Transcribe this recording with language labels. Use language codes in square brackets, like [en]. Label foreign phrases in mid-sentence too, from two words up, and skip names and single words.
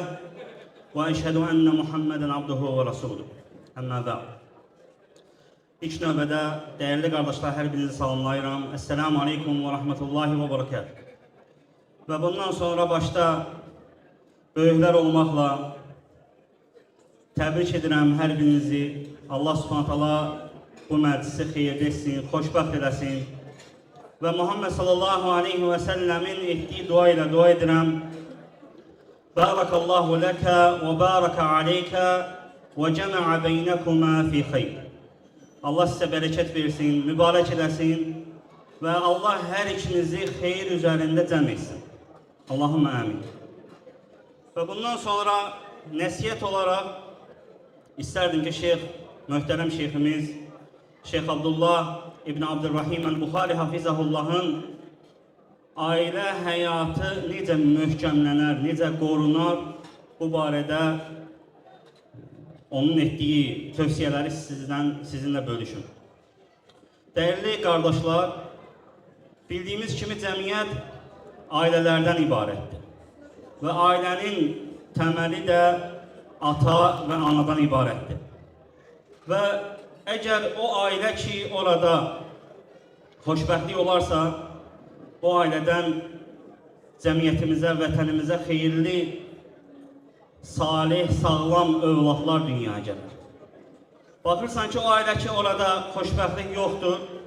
[ar] وأشهد أن محمدا عبده ورسوله. أما بعد. [az] İlk növbədə [tr] değerli kardeşler, [az] her birinizi salamlayıram. [ar] السلام عليكم ورحمة الله وبركاته. [az] Ve bundan sonra başta böyükler olmakla təbrik edirəm hər birinizi. [ar] الله سبحانه وتعالى [az] bu məclisi xeyirli etsin, xoşbəxt eləsin. Və Muhammed [ar] صلى الله عليه وسلم [az] etdiyi dua ilə dua edirəm. [ar] بارك الله لك وبارك عليك وجمع بينكما في خير. [az] Allah sizə bərəkət versin, mübarək eləsin və Allah hər ikinizi xeyir üzərində cəm etsin. [ar] اللهم آمين. [az] Və bundan sonra nəsiyyət olaraq [tr] İsterdim ki muhterem şeyhimiz Şeyh Abdullah İbn Abdurrahim el-Bukhari Hafizahullah'ın aile hayatı [az] necə möhkəmlənər, necə qorunar, bu barədə onun etdiyi tövsiyeleri sizinle bölüşüm. [tr] Değerli kardeşler, bildiğimiz kimi cəmiyyət ailelerden ibarətdir. Ve ailenin temeli de ata ve anadan ibarətdir. [az] Ve eğer o aile ki orada xoşbəxtlik olarsa, o aileden cəmiyyətimizə, vətənimizə xeyirli, salih, sağlam övladlar dünyaya gəlir. Baxırsan ki, o aile ki orada xoşbəxtlik yoxdur.